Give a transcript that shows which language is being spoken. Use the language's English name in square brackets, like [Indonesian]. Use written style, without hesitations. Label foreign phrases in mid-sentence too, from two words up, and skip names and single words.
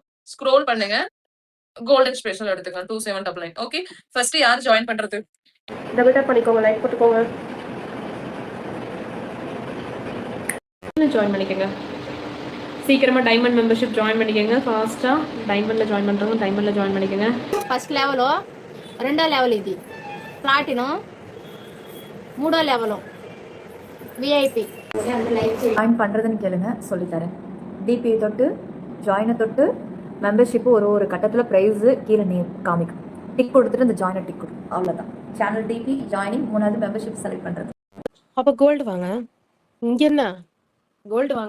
[Tamil] ஸ்க்ரோல் பண்ணுங்க, [English] golden special [Tamil] எடுத்துங்க 2799. ஓகே, ஃபர்ஸ்ட் யார் ஜாயின் பண்றது? [English] double tap [Tamil] பண்ணிக்கோங்க, லைக் போட்டுக்கோங்க. ஜாயின் பண்ணிக்கோங்க சீக்கிரமா. [English] diamond membership [Tamil] ஜாயின் பண்ணிக்கோங்க ஃபாஸ்டா. டைமண்ட்ல ஜாயின் பண்றவங்க டைமண்ட்ல ஜாயின் பண்ணிக்கோங்க. [English] first level, [Telugu] రెండో లెవెల్ ఇది ప్లాటినం, మూడో లెవెల్ విఐపి. [Tamil] ஜாயின் பண்ணுறதுன்னு கேளுங்க, சொல்லித்தரேன். டிபி தொட்டு, ஜாயினை தொட்டு, மெம்பர்ஷிப்பு ஒரு கட்டத்தில் ப்ரைஸு கீழே நேம் காமிக்கும். டிக் கொடுத்துட்டு இந்த ஜாயினை டிக் கொடுக்கும், அவ்வளோதான். [English] channel DP joining, [Tamil] 3வது மெம்பர்ஷிப் செலக்ட் பண்ணுறது. அப்போ கோல்டு வாங்க. இங்க என்ன கோல்டு வாங்க.